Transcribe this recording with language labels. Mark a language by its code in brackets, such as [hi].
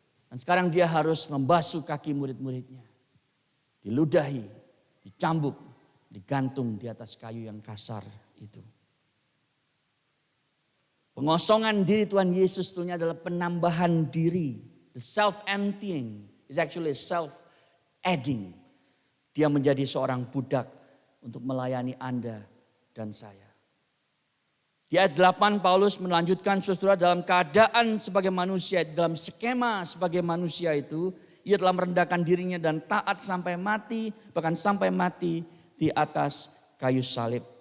[id] Dan sekarang dia harus membasuh kaki murid-muridnya. Diludahi, dicambuk, digantung di atas kayu yang kasar itu. Pengosongan diri Tuhan Yesus itu adalah penambahan diri. [en] The self-emptying is actually self-adding. [id] Dia menjadi seorang budak untuk melayani Anda dan saya. Di ayat 8 Paulus melanjutkan saudara dalam keadaan sebagai manusia, dalam skema sebagai manusia itu, ia telah merendahkan dirinya dan taat sampai mati, bahkan sampai mati di atas kayu salib.